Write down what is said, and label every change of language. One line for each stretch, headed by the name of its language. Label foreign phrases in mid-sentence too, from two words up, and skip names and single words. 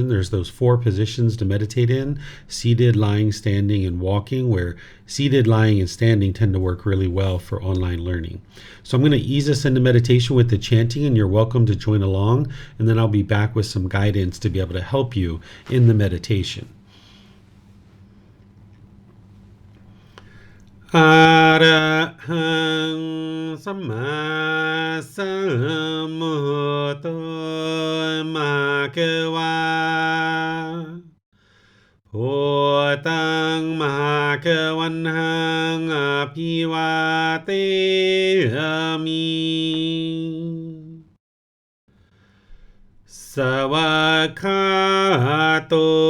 English: There's those 4 positions to meditate in: seated, lying, standing, and walking, where seated, lying, and standing tend to work really well for online learning. So I'm going to ease us into meditation with the chanting, and you're welcome to join along, and then I'll be back with some guidance to be able to help you in the meditation.
Pali: Arahang Samma Sambuddho Bhagava Bhutang Bhagavanhang Abhivateyami Savakhato